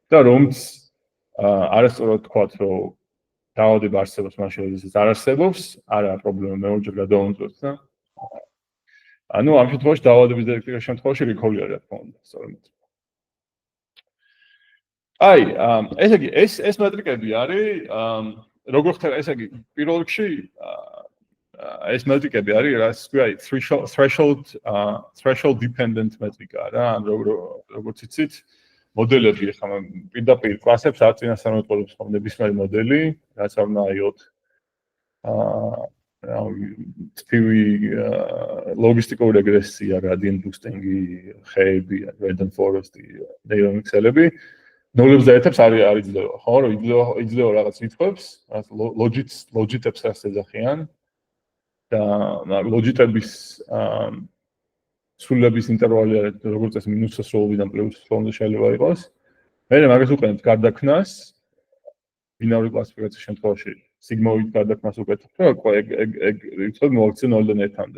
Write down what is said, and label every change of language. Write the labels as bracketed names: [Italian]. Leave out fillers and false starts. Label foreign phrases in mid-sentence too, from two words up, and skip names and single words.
[Georgian] და რომც არასწორად თქვათ, რომ დაავადება არსებობს მაშინ, როდესაც არ არსებობს, არა პრობლემა მეორჯერ გადავამოწმოთ და ანუ ამ შემთხვევაში დაავადების დიაგნოსტიკის შემთხვევაში რიქოლი არის, რა თქმა უნდა, სწორედ. აი, ესე იგი, ეს მეტრიკები არის, როგორ ხდება, ესე იგი, პირველ რიგში ეს მეტრიკები არის, რაც ქვია, [English] threshold dependent [Georgian] მეტრიკა რა, როგორც იცით, მოდელები ხა პირდაპირ კლასებს არ წინასწარმეტყველებს ხომ ნებისმიერი მოდელი, რაც არ უნდა აიღოთ ტიპი ლოგისტიკური რეგრესია, [English] gradient boosting- [Georgian] ი, ხეები, [English] random forest- [Georgian] ი, [English] neural mix- [Georgian] ები ნოლებს და ეთებს არ იძლევა, ხო, რომ იძლევა რაღაც რიცხვებს, რაღაც ლოჯიტებს რაც ეძახიან და ლოჯიტების სრულების ინტერვალი არის როგორც წესი მინუს ასრულებიდან პლუს ასრულამდე შეიძლება იყოს. მე მაგას უყენებთ გარდაქმნას ბინარული კლასიფიკაციის შემთხვევაში სიგმოიდ გარდაქმნას უკეთებ, რომ ეგ რიცხვები მოვაქციო 0-დან 1-მდე.